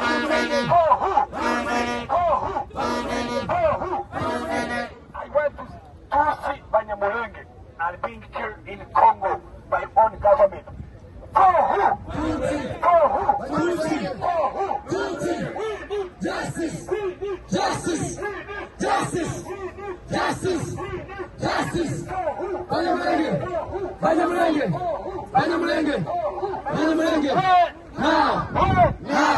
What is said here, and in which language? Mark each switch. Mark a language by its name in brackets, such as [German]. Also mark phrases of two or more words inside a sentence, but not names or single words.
[English] I went to see Banyamulenge are being killed in Congo by own government. For who? For who? For who? We need justice! We need justice! Justice! Justice! Justice! Banyamulenge! Banyamulenge! Banyamulenge! Banyamulenge! Now! Now! Now!